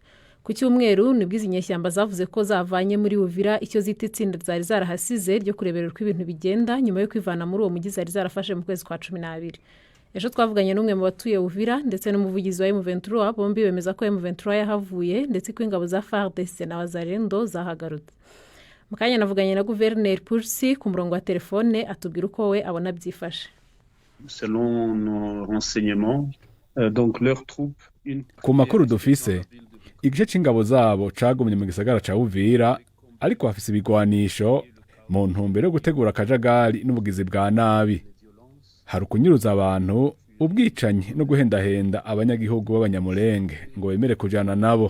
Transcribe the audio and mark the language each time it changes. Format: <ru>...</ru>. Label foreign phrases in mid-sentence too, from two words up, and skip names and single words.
<rw>Ku cyumweru nibwo izi nyeshyamba zavuze ko zavanye muri Uvira icyo zita itsinda zari zarahasize ryo kureberera uko ibintu bigenda nyuma yo kwivana muri uwo mujyi zari zarafashe mu kwezi kwa 12. ejo twavuganye n'umwe mu batuye Uvira ndetse n'umuvugizi wa M23 bombi bemeza ko M23 yahavuye ndetse ko ingabo za FARDC na Wazalendo zahagarutse. Mukanya navuganye na Gouverneur Pulsi ku murongo wa telefone atubwira uko we abona byifashe.</rw> <fr>Selon nos renseignements, donc leurs troupes</fr> <rn>ku makuru dufise igice c'ingabo zabo cagumye mu gisagara ca Uvira ariko hafise ibigwanisho mu ntumbero yo gutegura akajagari n'ubugizi bwa nabi. Hari ukunyuruza abantu, ubwicanyi no guhendahenda abanyagihugu b'abanyamulenge ngo bemere kujana nabo.</rn>